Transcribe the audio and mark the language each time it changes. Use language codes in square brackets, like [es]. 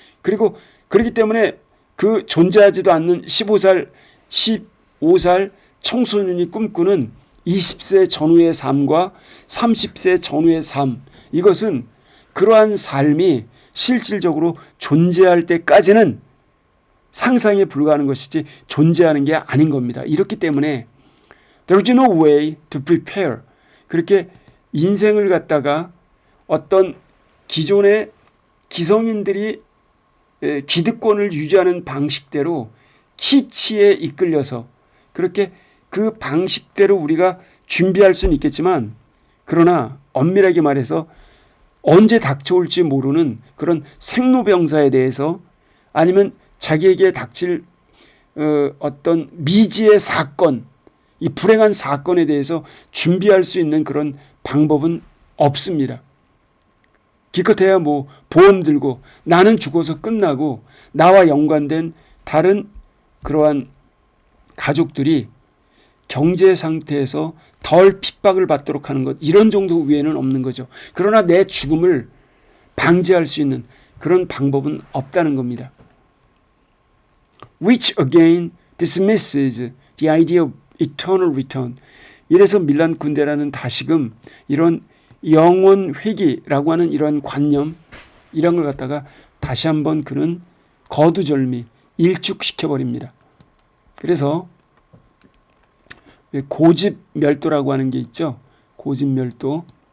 [ko] 그리고 그렇기 때문에 그 존재하지도 않는 15살 청소년이 꿈꾸는 20세 전후의 삶과 30세 전후의 삶, 이것은 그러한 삶이 실질적으로 존재할 때까지는 상상에 불과한 것이지 존재하는 게 아닌 겁니다. 이렇기 때문에 [en] There is no way to prepare. [ko] 그렇게 인생을 갖다가 어떤 기존의 기성인들이 기득권을 유지하는 방식대로 키치에 이끌려서 그렇게 그 방식대로 우리가 준비할 수는 있겠지만, 그러나 엄밀하게 말해서 언제 닥쳐올지 모르는 그런 생로병사에 대해서, 아니면 자기에게 닥칠 어떤 미지의 사건, 이 불행한 사건에 대해서 준비할 수 있는 그런 방법은 없습니다. 기껏해야 뭐 보험 들고 나는 죽어서 끝나고 나와 연관된 다른 그러한 가족들이 경제 상태에서 덜 핍박을 받도록 하는 것, 이런 정도 외에는 없는 거죠. 그러나 내 죽음을 방지할 수 있는 그런 방법은 없다는 겁니다. [en] Which again dismisses the idea of eternal return. [ko] 이래서 밀란 군데라는 다시금 이런 영원 회귀라고 하는 이런 관념, 이런 걸 갖다가 다시 한번 그는 거두절미, 일축시켜버립니다. 그래서 고집멸도라고 하는 게 있죠. 고집멸도.